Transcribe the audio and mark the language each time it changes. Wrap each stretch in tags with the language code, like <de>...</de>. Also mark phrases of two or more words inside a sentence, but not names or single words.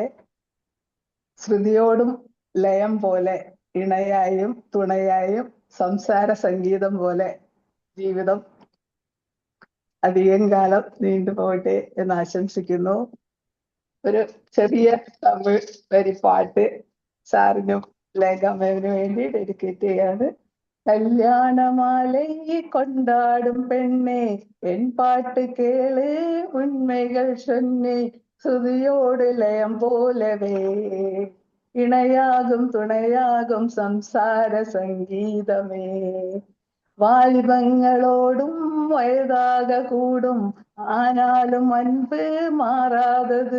<ml>ശ്രുതിയോടും ലയം പോലെ ഇണയായും തുണയായും സംസാര സംഗീതം പോലെ ജീവിതം അധികം കാലം നീണ്ടുപോകട്ടെ എന്ന് ആശംസിക്കുന്നു. ഒരു ചെറിയ തമിഴ് വരിപ്പാട്ട് സാറിനും ലേഖാമേവിനും വേണ്ടി ഡെഡിക്കേറ്റ് ചെയ്യാണ്.</ml> <ta>കല്യാണമാலை கொண்டாடும் பெண்ணே என் பாட்டு கேளு உண்மைகள் சொன்னே சுதியோடு லயம் போலவே இணையாகும் துணையாகும் சம்சார சங்கீதமே. வாலிபங்களோடும் வயதாக கூடும் ஆனாலும் அன்பு மாறாதது.</ta>